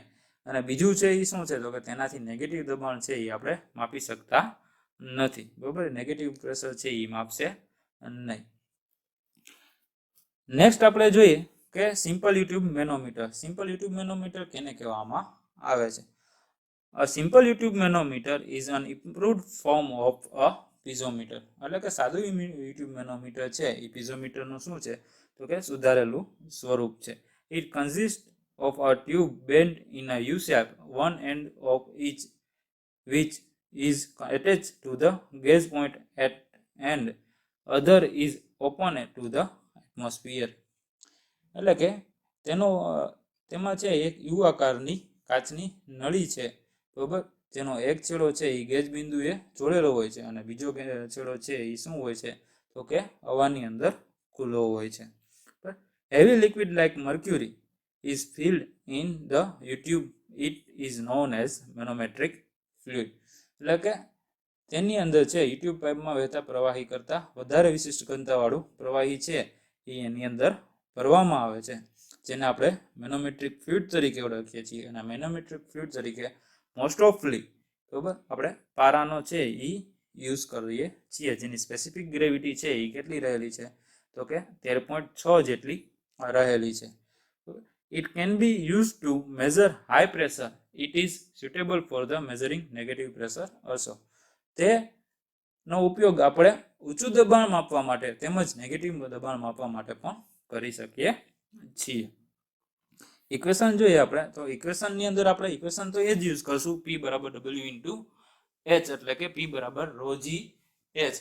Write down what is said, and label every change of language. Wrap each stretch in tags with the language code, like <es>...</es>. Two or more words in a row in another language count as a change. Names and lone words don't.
<gu>અને બીજું છે એ શું છે તો કે તેનાથી નેગેટિવ દબાણ છે એ આપણે માપી શકતા નથી બરાબર.</gu> <en>negative pressure</en> <gu>છે એ માપશે નહીં. નેક્સ્ટ આપણે જોઈએ કે</gu> <en>simple YouTube manometer. simple YouTube manometer</en> <gu>કેને કહેવામાં આવે છે.</gu> <en>A simple YouTube manometer is an improved form of a piezometer,</en> <gu>એટલે કે સાદું</gu> <en>YouTube manometer</en> <gu>છે એ પીઝોમીટરનું શું છે તો કે સુધારેલું સ્વરૂપ છે.</gu> <en>It consists of a tube bent in a U shape, one end of each which is attached to the gauge point at end, other is open to the atmosphere.</en> <gu>એટલે કે તેમાં છે એક યુ આકારની કાચની નળી છે બરાબર, જેનો એક છેડો છે એ ગેજ બિંદુએ જોડેલો હોય છે અને બીજો છેડો છે એ શું હોય છે તો કે હવાની અંદર ખુલ્લો હોય છે.</gu> <en>heavy liquid like mercury is filled in the tube. It is known as manometric fluid,</en> <gu>એટલે કે તેની અંદર છે યુટ્યુબ પાઇપમાં વહેતા પ્રવાહી કરતાં વધારે વિશિષ્ટ ઘનતાવાળું પ્રવાહી છે એ એની અંદર ભરવામાં આવે છે, જેને આપણે</gu> <en>manometric fluid</en> <gu>તરીકે ઓળખીએ છીએ. અને</gu> <en>manometric fluid</en> <gu>તરીકે</gu> <en>most offly</en> <gu>બરાબર આપણે પારાનો છે એ યુઝ કરીએ છીએ, જેની</gu> <en>specific gravity</en> <gu>છે એ કેટલી રહેલી છે તો કે 13.6 જેટલી રહેલી છે.</gu> <en>It can be used to measure high pressure. It is suitable for the measuring negative pressure also.</en> <gu>તેનો ઉપયોગ આપણે ઊંચું દબાણ માપવા માટે તેમજ નેગેટિવ દબાણ માપવા માટે પણ કરી શકીએ છીએ. ઇક્વેશન જોઈએ આપણે તો ઇક્વેશનની અંદર આપણે ઇક્વેશન તો એ જ યુઝ કરશું, P બરાબર W ઇન્ટુ H, એટલે કે P બરાબર rho g H.</gu>